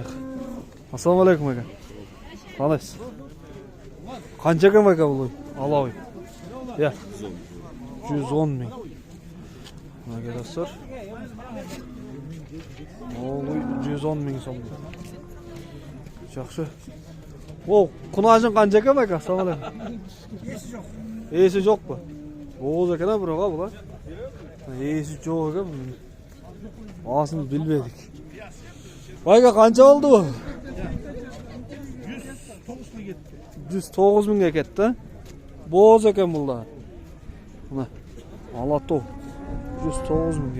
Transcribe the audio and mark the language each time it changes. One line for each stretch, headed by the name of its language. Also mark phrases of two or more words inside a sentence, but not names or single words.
Arabic: السلام عليكم
Kyrgyz: ака. Кандайсыз? Канча экен ака бул? Алабый. Я. 110 миң. Мына достор. Ол 110 миң сом. Жакшы. О, кунажың канча экен ака?
Arabic: السلام عليكم.
Kazakh: Есі жоқ. Есі жоқ па?
Kyrgyz: Боз экен а бирок бул. Есі жоқ экен. Асын билбедик. Байга канча болду бу? 109 миңге кетти. Боз экен бул да. Мына Алатау 109 миңге.